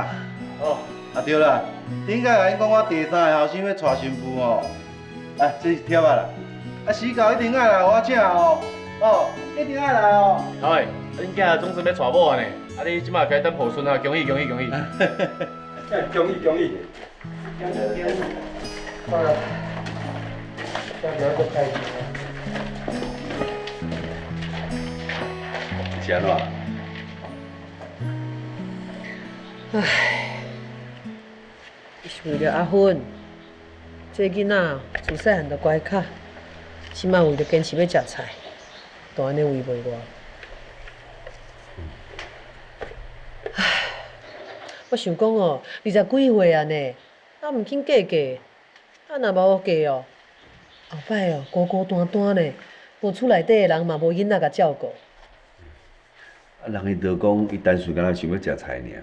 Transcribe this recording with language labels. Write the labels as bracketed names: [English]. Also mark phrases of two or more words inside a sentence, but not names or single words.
[Min Nan Chinese] 哦，啊对啦，顶个甲因讲我第三个后生要娶新妇哦。来，这是贴啊啦。啊，时到一定爱来我请哦。哦，一定爱来哦。哎，恁囝总算要娶某啊呢？啊，你即马该等抱孙啊，恭喜！恭喜！好啦。是安怎？是为了阿芬，这囡仔自细汉就乖巧，即摆为了坚持要食菜，都安尼违背我。唉，我想讲哦，20几岁啊呢，啊毋肯嫁嫁，啊若无嫁哦，后摆哦孤孤单单呢，无厝内底的人嘛无囡仔甲照顾。啊，人伊就讲，伊单纯敢若想要食菜尔。